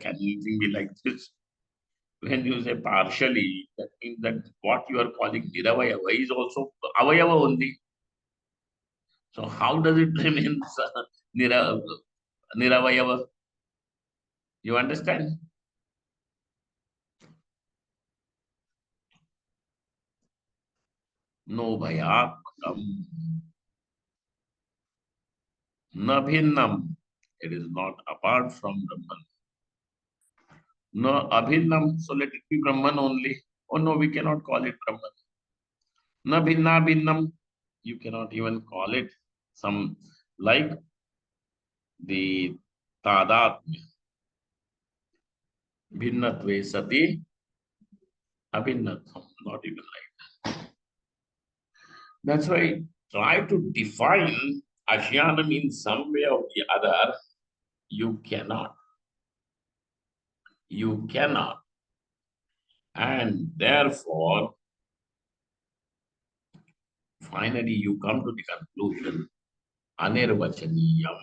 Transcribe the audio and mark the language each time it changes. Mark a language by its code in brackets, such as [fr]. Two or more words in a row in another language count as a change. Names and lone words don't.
[en] Can anything be like this? When you say partially, that means that what you are calling niravayava is also avayava only. So how does it remain niravayava? You understand? [sa] No bhayatmakam. Na bhinnam. [en] It is not apart from Brahman. [sa] No abhinnam. [en] So let it be Brahman only. Oh no, we cannot call it Brahman. [sa] Na bhinna bhinnam. [en] You cannot even call it some like the tadatmya. [sa] Bhinnatve sati abhinnatham. [en] Not even like that. That's why try to define Ashyanam in some way or the other. You cannot. You cannot. And therefore, finally you come to the conclusion, Anirvachaniyam.